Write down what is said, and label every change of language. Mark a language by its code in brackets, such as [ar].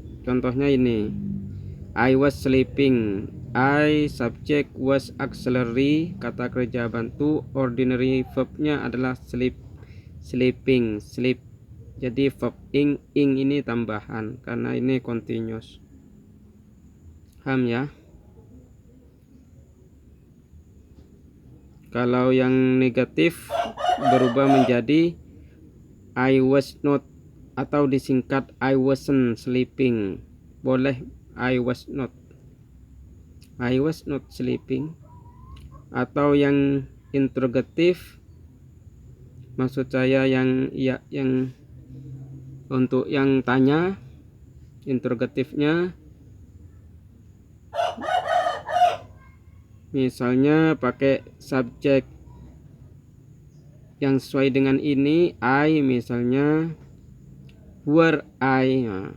[id] Contohnya ini, [en] I was sleeping. I subject was auxiliary, [id] kata kerja bantu. [en] Ordinary verbnya adalah sleep, sleeping, sleep. [id] Jadi verb ing ini tambahan karena ini continuous. Paham ya? Kalau yang negatif berubah menjadi [en] I was not [id] atau disingkat [en] I wasn't sleeping. Boleh I was not sleeping. [id] Atau yang interrogatif, maksud saya yang ya, yang untuk yang tanya, interrogatifnya misalnya pakai subjek yang sesuai dengan ini, I misalnya [en] were I.